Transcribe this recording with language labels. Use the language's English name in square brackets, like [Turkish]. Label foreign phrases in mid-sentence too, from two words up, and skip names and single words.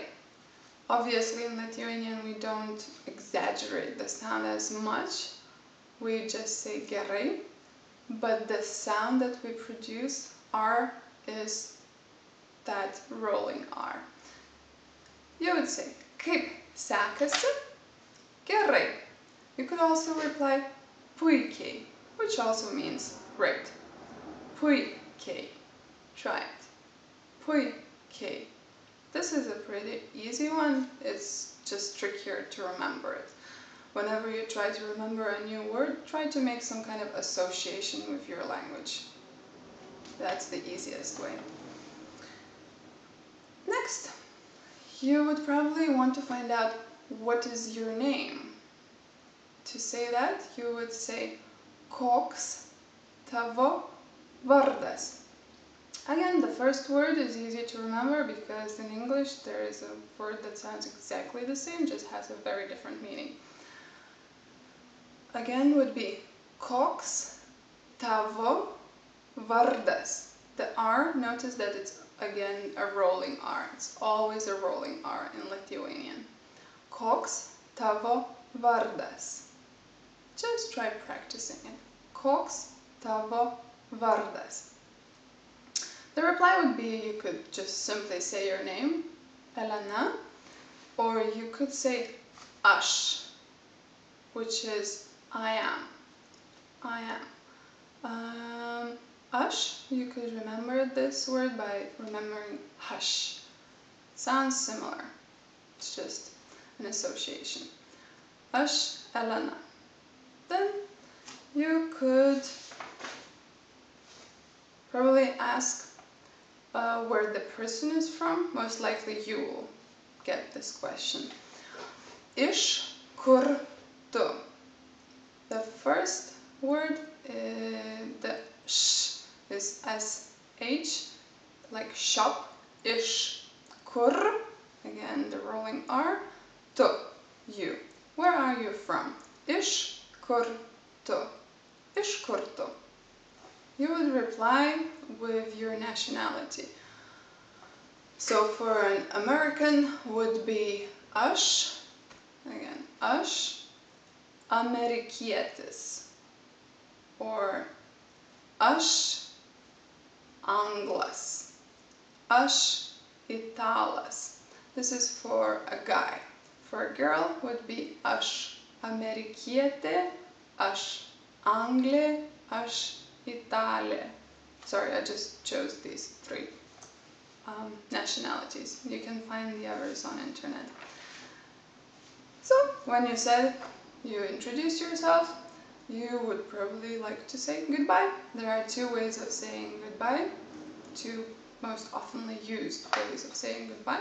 [English] Obviously in Lithuanian we don't exaggerate the sound as much. We just say gerai, but the sound that we produce, R, is that rolling R. You would say [Lithuanian] kaip sekasi, gerai. [English] You could also reply puikiai, which also means great. Puikiai. Try it. Puikiai. This is a pretty easy one, it's just trickier to remember it. Whenever you try to remember a new word, try to make some kind of association with your language. That's the easiest way. Next, you would probably want to find out what is your name. To say that, you would say [Lithuanian] koks tavo vardas. [English] Again, the first word is easy to remember because in English there is a word that sounds exactly the same, just has a very different meaning. Again would be [Lithuanian] koks tavo vardas. [English] The R, notice that it's again a rolling R. It's always a rolling R in Lithuanian. [Lithuanian] Koks tavo vardas. [English] Just try practicing it. [Lithuanian] Koks tavo vardas. [English] The reply would be, you could just simply say your name, Elena, or you could say aš, which is I am. I am. Aš, you could remember this word by remembering hush. Sounds similar, it's just an association. [Lithuanian] Aš, Elena. [English] Then you could probably ask where the person is from. Most likely you will get this question. [Lithuanian] Iš kur tu? [English] The first word, the sh is sh, like shop. [Lithuanian] Iš kur, [English] again the rolling R, tu, you. Where are you from? [Lithuanian] Iš kur tu? Iš kur tu? [English] You would reply with your nationality. So for an American would be aš, Again, [Lithuanian] aš amerikietis, or aš anglas, aš italas. [English] This is for a guy. For a girl would be [Lithuanian] aš amerikietė, aš anglė, aš italė. [English] Sorry, I just chose these three nationalities. You can find the others on internet. So, when you said you introduced yourself, you would probably like to say goodbye. There are two ways of saying goodbye, two most oftenly used ways of saying goodbye.